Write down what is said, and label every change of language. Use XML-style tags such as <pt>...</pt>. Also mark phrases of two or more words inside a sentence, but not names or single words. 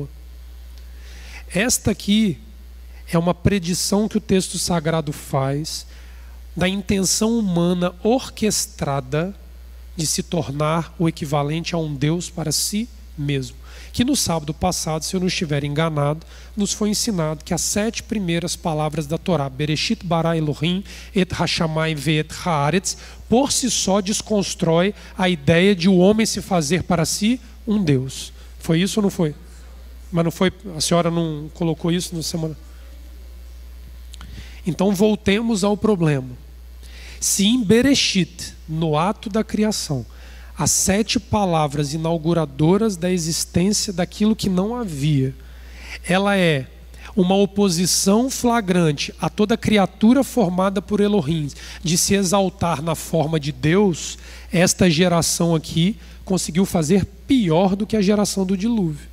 <pt>Esta aqui é uma predição que o texto sagrado faz da intenção humana orquestrada de se tornar o equivalente a um Deus para si mesmo. Que no sábado passado, se eu não estiver enganado, nos foi ensinado que as 7 primeiras palavras da Torá,</pt> <he>בראשית ברא אלהים את השמים ואת הארץ,</he> <pt>por si só desconstrói a ideia de o homem se fazer para si um Deus. Foi isso ou não foi? Mas não foi, a senhora não colocou isso na semana? Então voltemos ao problema. Se em Bereshit, no ato da criação, as 7 palavras inauguradoras da existência daquilo que não havia, ela é uma oposição flagrante a toda criatura formada por Elohim, de se exaltar na forma de Deus, esta geração aqui conseguiu fazer pior do que a geração do dilúvio.</pt>